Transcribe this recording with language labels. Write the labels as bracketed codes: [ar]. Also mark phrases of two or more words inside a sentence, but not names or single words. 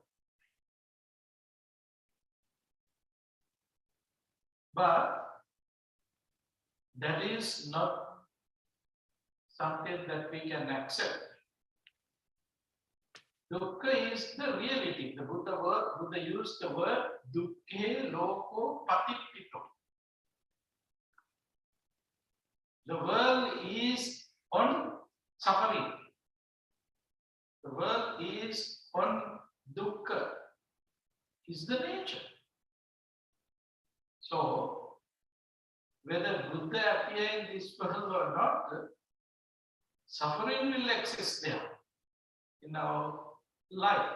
[en] But that is not something that we can accept. Dukkha is the reality. The Buddha used the word [pi] dukkhe loko patittito. [en] The world is on suffering. The world is on dukkha. Is the nature. So, whether Buddha appear in this world or not, suffering will exist there in our life.